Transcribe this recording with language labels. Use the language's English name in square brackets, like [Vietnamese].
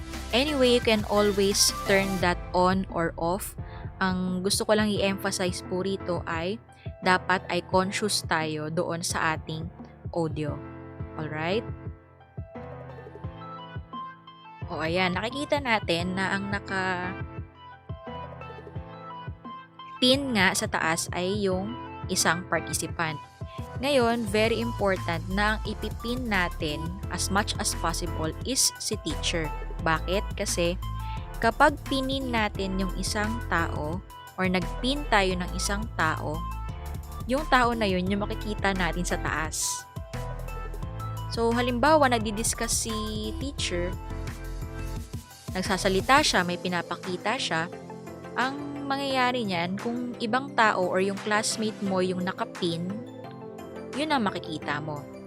[English] Anyway, you can always turn that on or off. [Filipino] Ang gusto ko lang i-emphasize po rito ay dapat ay conscious tayo doon sa ating audio. Alright? O ayan, nakikita natin na ang naka-pin nga sa taas ay yung isang participant. Ngayon, very important na ang ipipin natin [English] as much as possible [Filipino] is si teacher. Bakit? Kasi kapag pinin natin yung isang tao or nagpin tayo ng isang tao, yung tao na yun yung makikita natin sa taas. So, halimbawa, nagdi-discuss si teacher, nagsasalita siya, may pinapakita siya, ang mangyayari niyan, kung ibang tao or yung classmate mo yung nakapin, yun ang makikita mo.